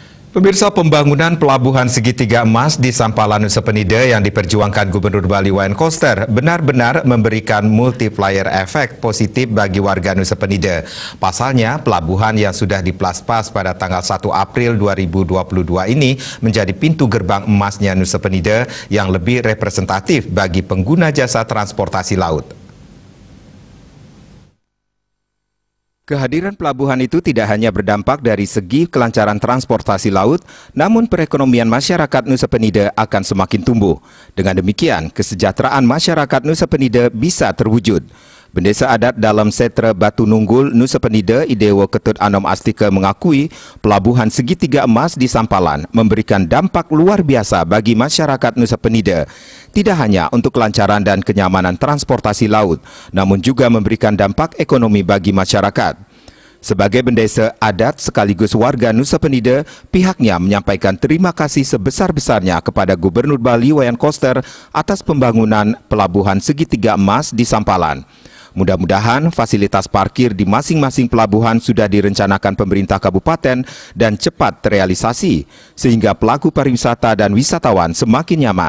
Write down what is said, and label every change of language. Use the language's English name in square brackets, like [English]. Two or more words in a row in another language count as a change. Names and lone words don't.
[Indonesian] Pemirsa, pembangunan pelabuhan segitiga emas di Sampalan Nusa Penida yang diperjuangkan Gubernur Bali Wayan Koster benar-benar memberikan multiplier efek positif bagi warga Nusa Penida. Pasalnya, pelabuhan yang sudah diplaspas pada tanggal 1 April 2022 ini menjadi pintu gerbang emasnya Nusa Penida yang lebih representatif bagi pengguna jasa transportasi laut. Kehadiran pelabuhan itu tidak hanya berdampak dari segi kelancaran transportasi laut, namun perekonomian masyarakat Nusa Penida akan semakin tumbuh. Dengan demikian, kesejahteraan masyarakat Nusa Penida bisa terwujud. Bendesa adat dalam Setra Batu Nunggul, Nusa Penida, Idewa Ketut Anom Astika mengakui pelabuhan segitiga emas di Sampalan memberikan dampak luar biasa bagi masyarakat Nusa Penida. Tidak hanya untuk kelancaran dan kenyamanan transportasi laut, namun juga memberikan dampak ekonomi bagi masyarakat. Sebagai bendesa adat sekaligus warga Nusa Penida, pihaknya menyampaikan terima kasih sebesar-besarnya kepada Gubernur Bali Wayan Koster atas pembangunan pelabuhan segitiga emas di Sampalan. Mudah-mudahan fasilitas parkir di masing-masing pelabuhan sudah direncanakan pemerintah kabupaten dan cepat terrealisasi, sehingga pelaku pariwisata dan wisatawan semakin nyaman.